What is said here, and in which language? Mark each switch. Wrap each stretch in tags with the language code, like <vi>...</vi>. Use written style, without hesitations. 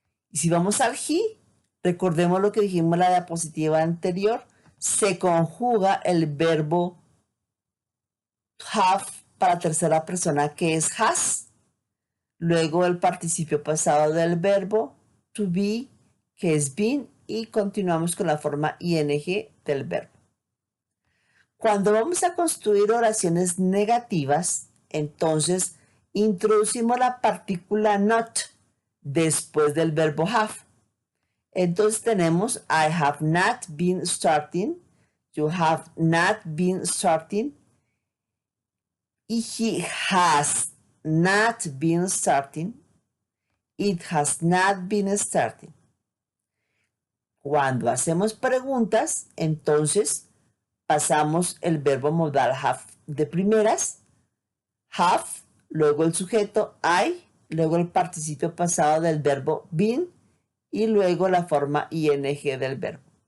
<es>Y si vamos al he, recordemos lo que dijimos en la diapositiva anterior, se conjuga el verbo have para tercera persona, que es has, luego el participio pasado del verbo to be, que es been, y continuamos con la forma ing del verbo. Cuando vamos a construir oraciones negativas, entonces introducimos la partícula not después del verbo have. Entonces tenemos</es> <en>I have not been starting, you have not been starting, y he has not been starting, it has not been starting.</en> <es>Cuando hacemos preguntas, entonces pasamos el verbo modal have de primeras, have, luego el sujeto I, luego el participio pasado del verbo been y luego la forma ing del verbo.</es>